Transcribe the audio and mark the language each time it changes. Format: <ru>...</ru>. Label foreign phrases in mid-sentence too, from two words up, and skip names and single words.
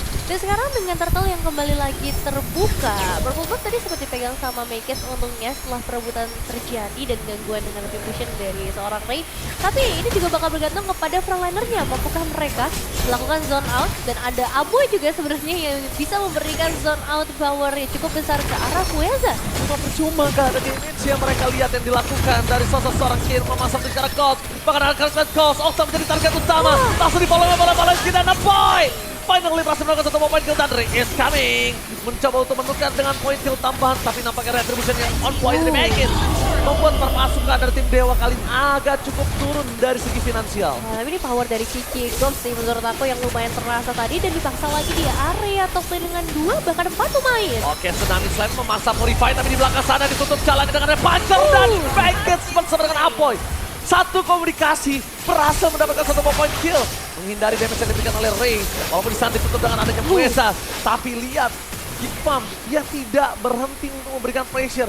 <id>Dan sekarang dengan turtle yang kembali lagi terbuka, Purple Buff tadi sempat dipegang sama Makes untungnya setelah perebutan terjadi dan gangguan dengan retribution dari seorang Ray. Tapi ini juga bakal bergantung kepada frontlinernya, mampukah mereka melakukan</id> <en>zone out,</en> <id>dan ada Aboy juga sebenarnya yang bisa memberikan</id> <en>zone out power</en> <id>yang cukup besar ke arah Kueza. Cuma percuma gak ada damage yang mereka lihat yang dilakukan dari sosok seorang Kin memasang di cara Ghost. Bahkan ada karakter Ghost, Octa menjadi target utama. Langsung di-follow oleh bola-bola kita, Boy. Finally berhasil melakukan satu</id> <en>point kill</en> <id>dan Ray</id> <en>is coming.</en> <id>Mencoba untuk menukar dengan</id> <en>point kill</en> <id>tambahan, tapi nampaknya retribution yang</id> <en>on point</en> <id>dari Megan membuat perpasukan dari tim Dewa kali ini agak cukup turun dari segi finansial. Nah, tapi ini power dari Kiki Goms sih menurut aku yang lumayan terasa tadi, dan dipaksa lagi di area</id> <en>top lane</en> <id>dengan 2 bahkan 4 pemain. Oke, Tsunami Slam memaksa Purify, tapi di belakang sana ditutup jalan dengan ada Puncher dan Megan bersama dengan Apoy. Satu komunikasi berhasil mendapatkan satu</id> <en>point kill,</en> <id>menghindari damage yang diberikan oleh Ray. Walaupun di sana ditutup dengan adanya Kueza, tapi lihat Gigfam dia tidak berhenti untuk memberikan pressure.</id>